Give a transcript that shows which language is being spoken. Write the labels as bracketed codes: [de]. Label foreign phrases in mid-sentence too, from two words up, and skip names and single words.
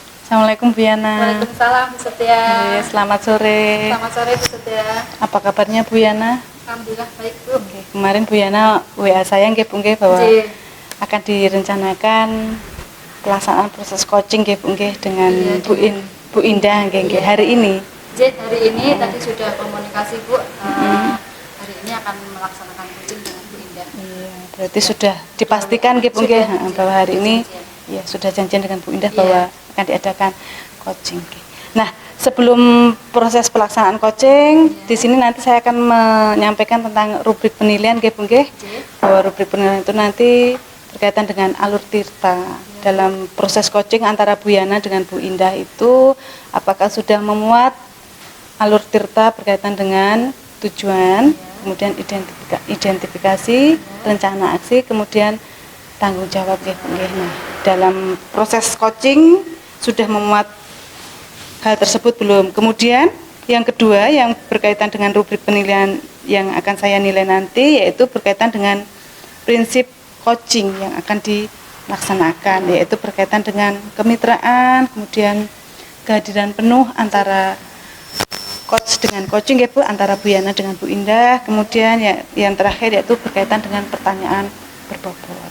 [id] Assalamualaikum Bu Yana. Waalaikumsalam Bu Setia. Selamat sore. Selamat sore Bu Setia. Apa kabarnya Bu Yana? Alhamdulillah baik Bu. Kemarin Bu Yana WA saya nggih Bu nggih bahwa akan direncanakan pelaksanaan proses coaching nggih Bu nggih dengan Bu Indah nggih hari ini. Hari ini tadi sudah komunikasi Bu. Hari ini akan melaksanakan coaching dengan Bu Indah. Iya, berarti sudah dipastikan nggih Bu nggih bahwa hari ini ya sudah janjian dengan Bu Indah bahwa akan diadakan coaching. Nah, sebelum proses pelaksanaan coaching, di sini nanti saya akan menyampaikan tentang rubrik penilaian nggih Bu nggih. Bahwa rubrik penilaian itu nanti berkaitan dengan alur tirta. Dalam proses coaching antara Bu Yana dengan Bu Indah itu apakah sudah memuat alur tirta berkaitan dengan tujuan, kemudian identifikasi, rencana aksi, kemudian tanggung jawab nggih Bu nggih. Nah, dalam proses coaching sudah memuat hal tersebut belum? Kemudian yang kedua yang berkaitan dengan rubrik penilaian yang akan saya nilai nanti yaitu berkaitan dengan prinsip coaching yang akan dilaksanakan, yaitu berkaitan dengan kemitraan, kemudian kehadiran penuh antara coach dengan coaching ya Bu, antara Bu Yana dengan Bu Indah, kemudian yang terakhir yaitu berkaitan dengan pertanyaan berbobot.